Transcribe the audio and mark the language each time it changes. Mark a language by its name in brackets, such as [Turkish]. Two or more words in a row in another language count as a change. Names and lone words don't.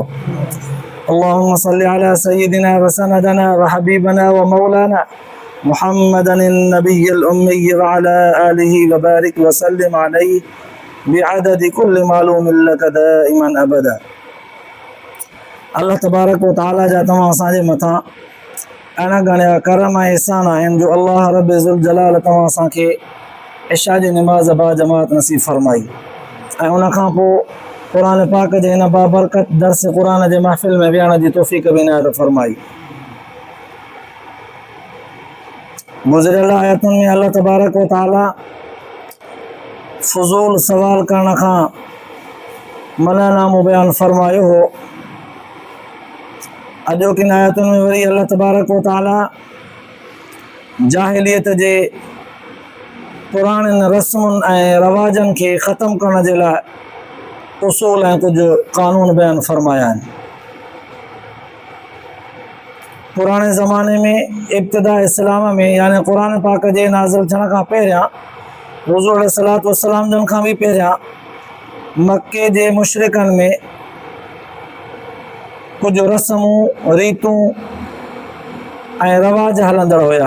[Arabic] اللهم صل على سيدنا وسندنا وحبيبنا ومولانا محمد النبي الأمي وعلى آله وبارك وسلم عليه بعدد كل معلوم لك دائما أبدا. الله تبارك وتعالى [Sindhi] जा तमाम असांजे मथां अहिड़ा घणा करम ऐं एहसान आहिनि जो अल्लाह [Arabic] رب ذو الجلال [Sindhi] तव्हां असांखे इशा जी निमाज़ बा जमात नसीब फरमाई ऐं उन खां पोइ क़ुर पाक जे हिन बाबरकत दर्स क़ुर जे महफ़िल में विहण जी तौफ़ीक़ बि इनायत फरमाई। गुज़िरियल आयतुनि में [Arabic] الله تبارك وتعالى [Sindhi] फ़ुज़ूल सवाल करण खां मनानामो बयान फरमायो हो। अॼोकिन आयतुनि में वरी [Arabic] الله تبارك وتعالى [Sindhi] जाहिलियत जे पुराणनि रस्मुनि ऐं रवाजनि खे ख़तमु करण जे लाइ उसूल ऐं कुझु क़ानून बयान फरमाया आहिनि। पुराणे ज़माने में इब्तिदा इस्लाम में यानी क़ुर पाक जे नाज़िल थियण खां पहिरियां हुज़ूर [Arabic] عليه الصلاة والسلام [Sindhi] जन खां बि पहिरियां मके जे मुशरिकनि में कुझु रस्मूं रीतूं ऐं रवाज हलंदड़ हुया।